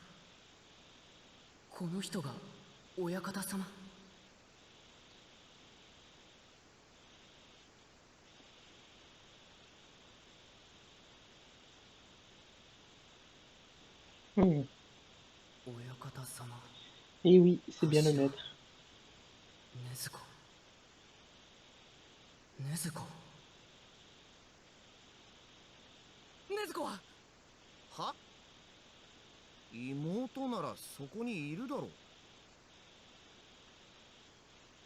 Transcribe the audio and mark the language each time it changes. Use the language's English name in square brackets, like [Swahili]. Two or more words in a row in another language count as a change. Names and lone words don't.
[Japanese] この人が親方様。 Hmm. 親方様。 [French] Et oui, c'est bien le maître. [Japanese] 禰豆子。禰豆子。禰豆子はは？妹ならそこにいるだろう。